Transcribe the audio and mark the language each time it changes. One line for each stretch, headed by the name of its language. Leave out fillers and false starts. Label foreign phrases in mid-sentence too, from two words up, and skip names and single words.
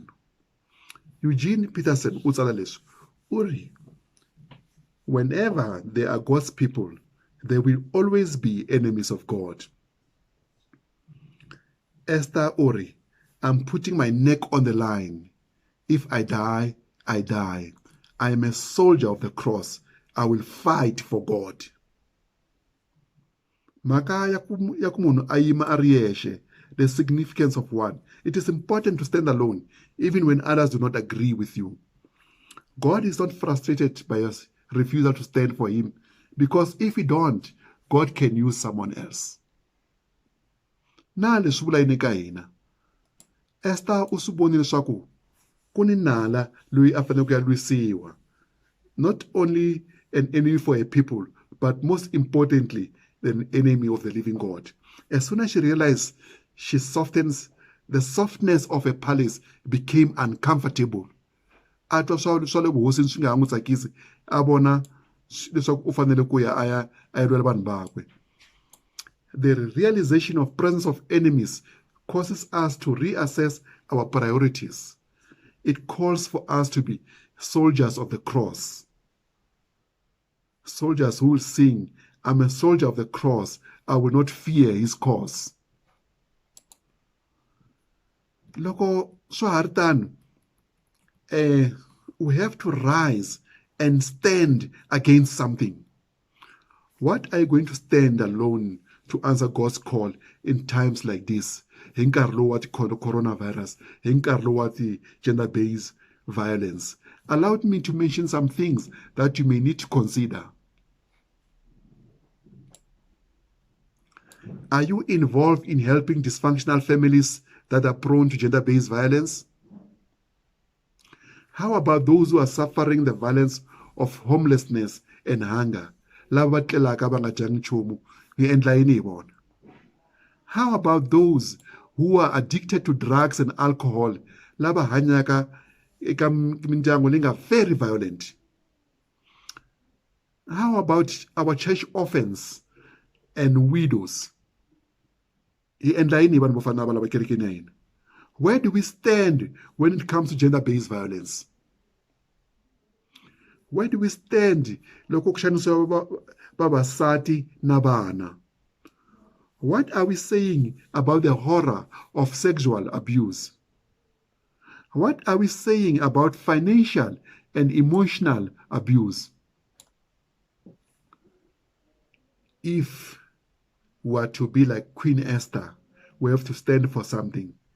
English: Eugene Peterson
Tsonga: utsala leswi uri,
English: whenever there are God's people, there will always be enemies of God. Esther uri, I'm putting my neck on the line. If I die, I die. I am a soldier of the cross. I will fight for God.
Tsonga: Maka ya kumunhu ayima arieshe,
English: the significance of one. It is important to stand alone, even when others do not agree with you. God is not frustrated by your refusal to stand for him, because if you don't, God can use someone else.
Tsonga: Na leswi vula yini ka hina? Esther u swi vonile leswaku ku ni nala loyi a fanele ku ya lwisiwa.
English: Not only an enemy for a people, but most importantly, an enemy of the living God. As soon as she realized she softens, the softness of a palace became uncomfortable.
Tsonga: Atwa swa le vuhosini swi nga n'wi tsakisi, a vona leswaku u fanele ku ya a ya lwela vanhu vakwe.
English: The realization of presence of enemies causes us to reassess our priorities. It calls for us to be soldiers of the cross. Soldiers who will sing, I'm a soldier of the cross, I will not fear his cause.
Tsonga: Loko swa ha ri tano,
English: we have to rise and stand against something. What are you going to stand alone to answer God's call in times like this?
Tsonga: Hi nkarhi lowu wa coronavirus, hi nkarhi lowu wa
English: gender-based violence. Allow me to mention some things that you may need to consider. Are you involved in helping dysfunctional families that are prone to gender-based violence? How about those who are suffering the violence of homelessness and hunger?
Tsonga: Lava tlelaka va nga dyangi nchumu, hi endla yini hi vona?
English: How about those who are addicted to drugs and alcohol,
Tsonga: lava hanyaka eka mindyangu leyi nga
English: very violent? How about our church orphans and widows?
Tsonga: Hi endla yini hi vanhu vo fana na lava kerekeni ya hina?
English: Where do we stand when it comes to gender-based violence? Where do we stand
Tsonga: loko ku xanisiwa vavasati na vana?
English: What are we saying about the horror of sexual abuse? What are we saying about financial and emotional abuse? If we are to be like Queen Esther, we have to stand for something.